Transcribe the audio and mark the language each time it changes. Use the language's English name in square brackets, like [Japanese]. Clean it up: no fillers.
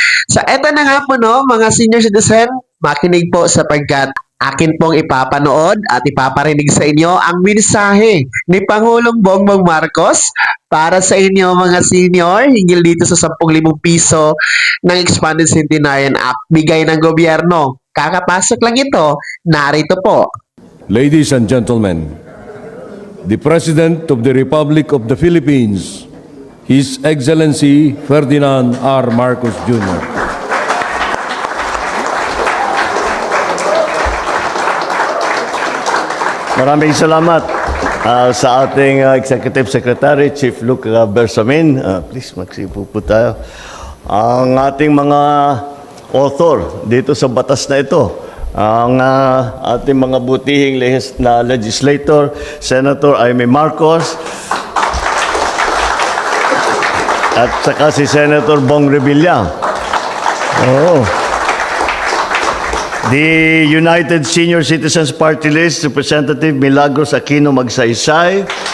[Filipino] So eto na nga po no, mga senior citizen, makinig po sapagkat akin pong ipapanood at ipaparinig sa inyo ang mensahe ni Pangulong Bongbong Marcos para sa inyo mga senior hinggil dito sa 10,000 piso ng Expanded Centenarian Act bigay ng gobyerno. Kakapasok lang ito, narito po. [English] Ladies and gentlemen, the President of the Republic of the Philippines, His Excellency Ferdinand R. Marcos Jr. [Filipino] Maraming salamat sa ating Executive Secretary, Chief Luke Bersamin. Please, magsipo po tayo. Ang ating mga author dito sa batas na ito, ang ating mga butihing legislator, Senator Amy Marcos, at saka si Senator Bong Revilla. [English] The United Senior Citizens Party List, Representative Milagros Aquino Magsaysay.